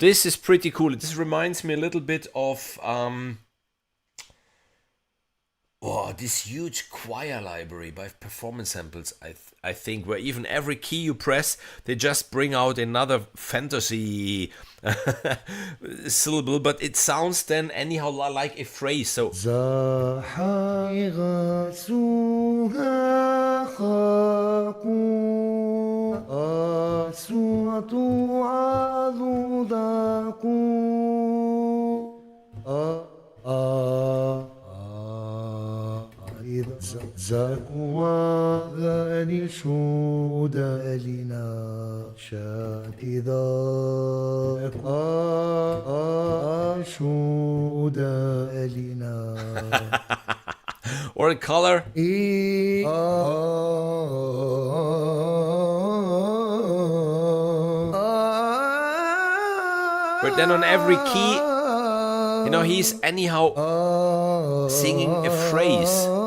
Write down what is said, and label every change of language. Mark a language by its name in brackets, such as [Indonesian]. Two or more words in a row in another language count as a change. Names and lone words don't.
[English] This reminds me a little bit of Oh, this huge choir library by performance samples, I think, where even every key you press, they just bring out another fantasy syllable, but it sounds then anyhow like a phrase. So زاحا غاسوها خاقوا أسوة عذوداقوا زاكوا غاني شودا لنا شاكذا شودا لنا or a color. But then on every key, you know, he's anyhow singing a phrase.